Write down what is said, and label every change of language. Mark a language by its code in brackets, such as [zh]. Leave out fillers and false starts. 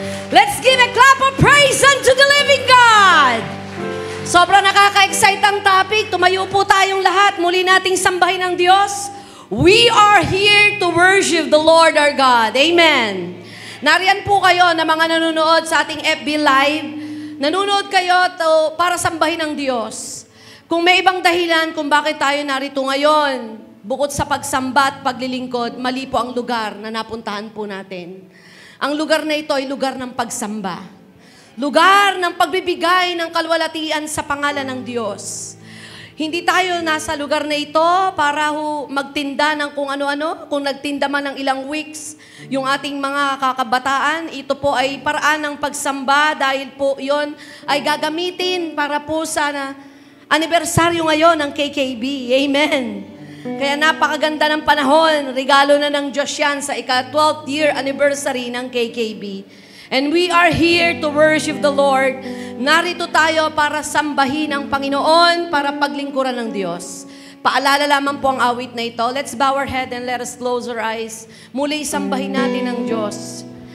[en] Let's give a clap of praise unto the living God! [tl] Sobrang nakaka-excite ang topic. Tumayo po tayong lahat. Muli nating sambahin ang Diyos. [en] We are here to worship the Lord our God. Amen. [tl] Nariyan po kayo na mga nanonood sa ating FB Live. Nanonood kayo para sambahin ang Diyos. Kung may ibang dahilan kung bakit tayo narito ngayon, bukod sa pagsamba at paglilingkod, mali po ang lugar na napuntahan po natin. Ang lugar na ito ay lugar ng pagsamba. Lugar ng pagbibigay ng kalwalatian sa pangalan ng Diyos. Hindi tayo nasa lugar na ito para magtinda ng kung ano-ano. Kung nagtinda man ng ilang weeks, yung ating mga kakabataan, ito po ay paraan ng pagsamba dahil po yon ay gagamitin para po sa anibersaryo ngayon ng KKB. Amen. Kaya napakaganda ng panahon. Regalo na ng Diyos yan sa ika-12th year anniversary ng KKB. [en] And we are here to worship the Lord. [tl] Narito tayo para sambahin ang Panginoon, para paglingkuran ng Diyos. Paalala lamang po ang awit na ito. [en] Let's bow our head and let us close our eyes. [tl] Muli sambahin natin ang Diyos.